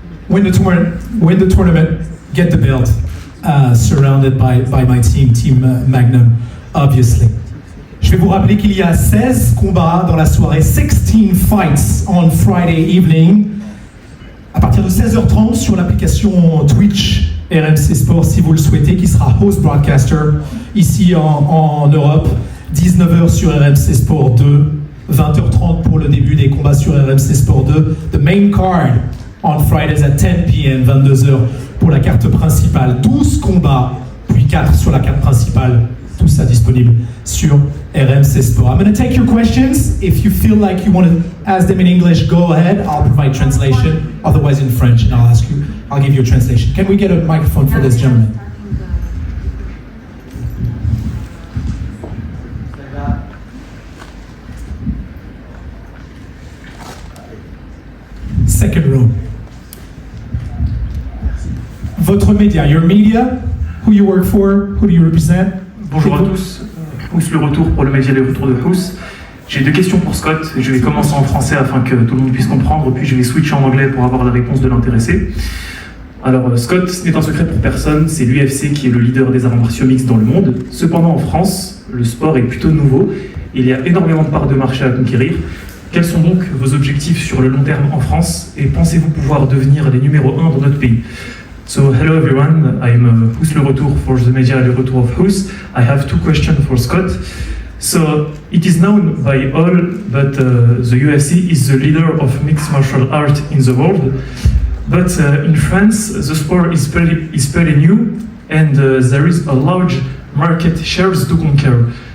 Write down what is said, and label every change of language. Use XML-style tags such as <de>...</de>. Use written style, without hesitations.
<en>Win the tournament, get the belt, surrounded by my team Magnum, obviously.</en> <fr>Je vais vous rappeler qu'il y a 16 combats dans la soirée,</fr> <en>16 fights on Friday evening,</en> <fr>à partir de 16h30 sur l'application Twitch RMC Sport si vous le souhaitez, qui sera host broadcaster ici en Europe, 19h sur RMC Sport 2, 20h30 pour le début des combats sur RMC Sport 2.</fr> <en>The main card on Fridays at 10 p.m.,</en> <fr>22h pour la carte principale. 12 combats, puis 4 sur la carte principale. Tout ça disponible sur RMC Sport.</fr> <en>I'm going to take your questions. If you feel like you want to ask them in English, go ahead. I'll provide translation. Otherwise in French, and I'll give you a translation. Can we get a microphone for this gentleman? Second row.</en> <fr>Votre média,</fr> <en>your media, who you work for, who do you represent?</en> <fr>Bonjour à tous, Pousse le retour pour le média Le Retour de Pousse. J'ai 2 questions pour Scott, je vais commencer en français afin que tout le monde puisse comprendre, puis je vais switcher en anglais pour avoir la réponse de l'intéressé. Alors Scott, ce n'est un secret pour personne, c'est l'UFC qui est le leader des arts martiaux mixtes dans le monde. Cependant en France, le sport est plutôt nouveau, il y a énormément de parts de marché à conquérir. Quels sont donc vos objectifs sur le long terme en France et pensez-vous pouvoir devenir les numéros 1 dans notre pays?</fr> <en>So hello everyone, I'm Pousse Le Retour for the media Le Retour of Pousse. I have 2 questions for Scott. So it is known by all that the UFC is the leader of mixed martial art in the world. But in France, the sport is pretty new, and there is a large market shares to conquer.</en>